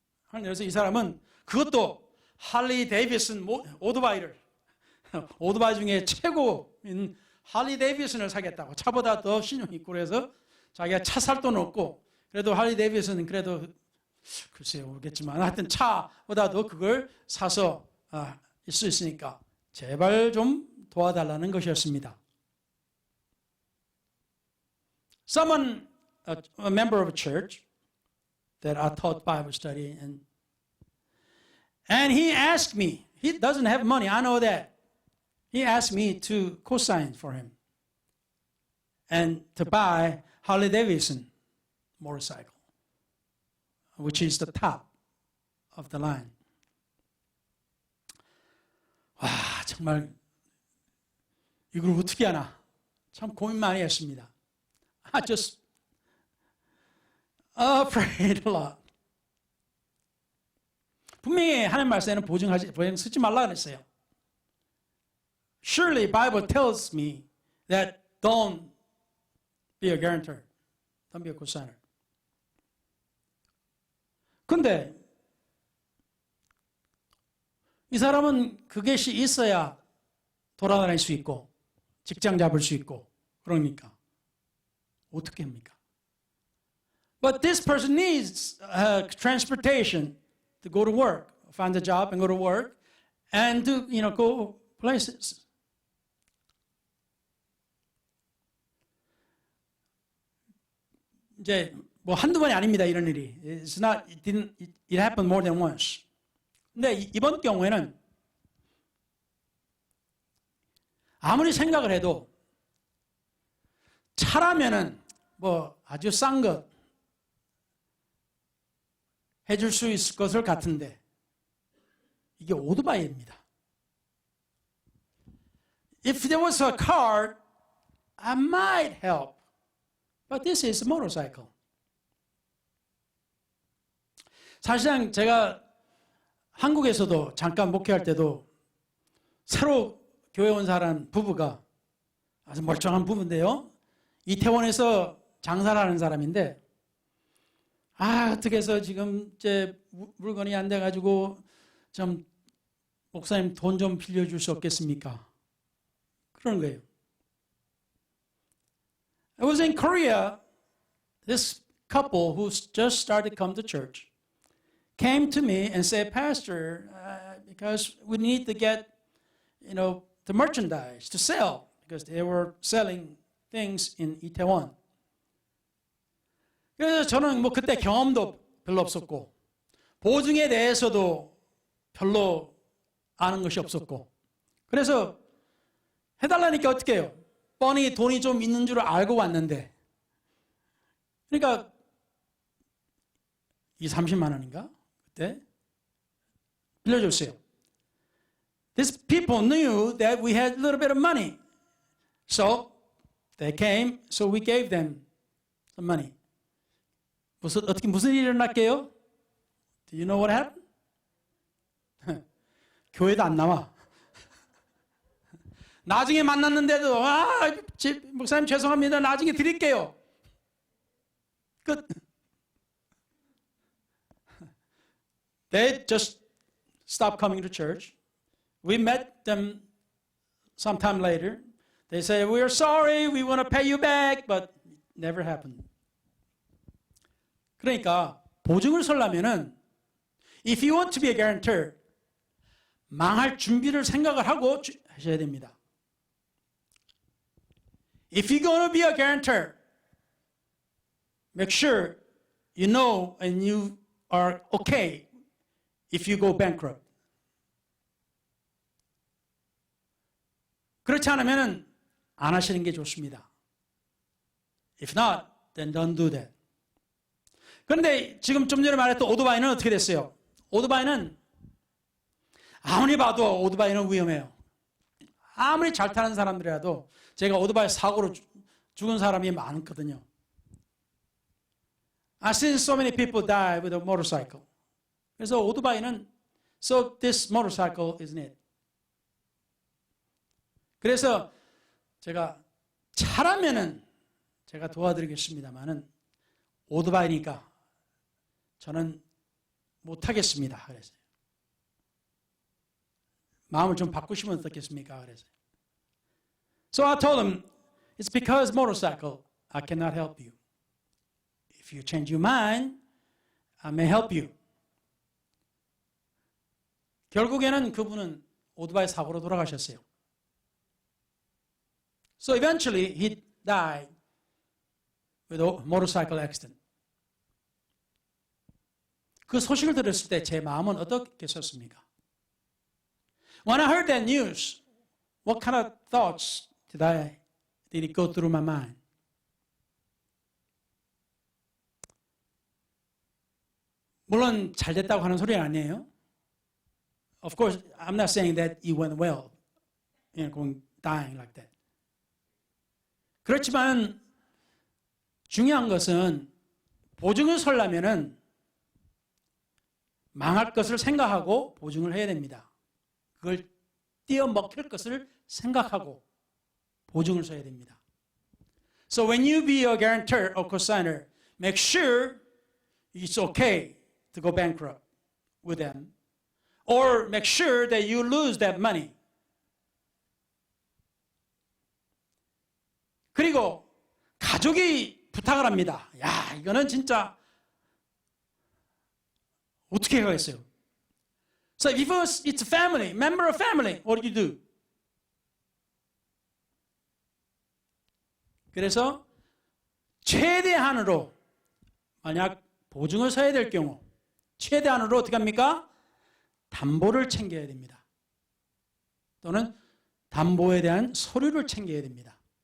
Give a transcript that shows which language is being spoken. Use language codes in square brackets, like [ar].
[ko] 그래서 이 사람은 그것도 할리 데이비슨 오토바이를 오토바이 중에 최고인 할리 데이비슨을 사겠다고 차보다 더 신용 있고 그래서 자기가 차 살 돈 없고 그래도 할리 데이비슨은 그래도 글쎄요 모르겠지만 하여튼 차보다도 그걸 사서 있을 수 있으니까 제발 좀 도와달라는 것이었습니다. [en] Someone, a member of a church that I taught Bible study and he asked me, he doesn't have money, I know that. He asked me to co-sign for him and to buy Harley Davidson motorcycle, which is the top of the line. [ko] 와, 정말 이걸 어떻게 하나 참 고민 많이 했습니다. [en] I just prayed a lot. [ko] 분명히 하나님 말씀에는 보증 쓰지 말라 그랬어요. [en] Surely Bible tells me that don't be a guarantor. Don't be a cosigner. [ko] 근데 이 사람은 그것이 있어야 돌아다닐 수 있고 직장 잡을 수 있고 그러니까 어떻게 합니까? [en] But this person needs transportation to go to work, find a job and go to work, and to go places. [ko] 이제 뭐 한두 번이 아닙니다 이런 일이. [en] It happened more than once. [ko] 근데 이번 경우에는 아무리 생각을 해도 차라면은 뭐 아주 싼 것 해줄 수 있을 것을 같은데 이게 오토바이입니다. [en] If there was a car, I might help. But this is a motorcycle. [ko] 사실상 제가 한국에서도 잠깐 목회할 때도 새로 교회 온 사람 부부가 아주 멀쩡한 부부인데요. 이태원에서 장사를 하는 사람인데 어떻게 해서 지금 이제 물건이 안 돼가지고 좀 목사님 돈 좀 빌려줄 수 없겠습니까? 그러는 거예요. [en] I was in Korea. This couple who just started to come to church came to me and said, Pastor, because we need to get, the merchandise to sell because they were selling things in Itaewon. [ko] 그래서 저는 뭐 그때 경험도 별로 없었고 보증에 대해서도 별로 아는 것이 없었고 그래서 해달라니까 어떻게 해요? 뻔히 돈이 좀 있는 줄 알고 왔는데 그러니까 30만 원인가? 그때 빌려줬어요. [en] These people knew that we had a little bit of money. So they came, so we gave them some money. [ko] 무슨 일이 일어났게요? [en] Do you know what happened? [ko] 교회도 안 나와. 나중에 만났는데도 목사님 죄송합니다. 나중에 드릴게요. 끝. [en] They just stopped coming to church. We met them sometime later. They say, we are sorry, we want to pay you back, but it never happened. [ko] 그러니까 보증을 서려면은 [en] if you want to be a guarantor, [ko] 망할 준비를 생각을 하고 하셔야 됩니다. [en] If you're going to be a guarantor, make sure you know and you are okay if you go bankrupt. [ko] 그렇지 않으면 안 하시는 게 좋습니다. [en] If not, then don't do that. [ko] 그런데 지금 좀 전에 말했던 오토바이는 어떻게 됐어요? 오토바이는 아무리 봐도 오토바이는 위험해요. 아무리 잘 타는 사람들이라도 제가 오토바이 사고로 죽은 사람이 많거든요. [en] I've seen so many people die with a motorcycle. [ko] 그래서 오토바이는 [en] so this motorcycle isn't it. [ko] 그래서 제가 차라면은 제가 도와드리겠습니다만은 오토바이니까 저는 못하겠습니다. 그랬어요. 마음을 좀 바꾸시면 어떻겠습니까? 그랬어요. [en] So I told him, it's because motorcycle, I cannot help you. If you change your mind, I may help you. [ko] 결국에는 그분은 오토바이 사고로 돌아가셨어요. [en] So eventually he died with a motorcycle accident. [ko] 그 소식을 들었을 때 제 마음은 어떻게 섰습니까? [en] When I heard that news, what kind of thoughts did it go through my mind? [ko] 물론 잘 됐다고 하는 소리는 아니에요. [en] Of course, I'm not saying that it went well, dying like that. [ko] 그렇지만 중요한 것은 보증을 서려면은 망할 것을 생각하고 보증을 해야 됩니다. 그걸 띄어먹힐 것을 생각하고 보증을 서야 됩니다. [en] So when you be a guarantor or cosigner, make sure it's okay to go bankrupt with them, or make sure that you lose that money. [ko] 그리고 가족이 부탁을 합니다. 야, 이거는 진짜 어떻게 하겠어요? [en] So if it's a family, member of family, what do you do? [ko] 그래서 최대한으로 만약 보증을 서야 될 경우 최대한으로 어떻게 합니까? 담보를 챙겨야 됩니다. 또는 담보에 대한 서류를 챙겨야 됩니다.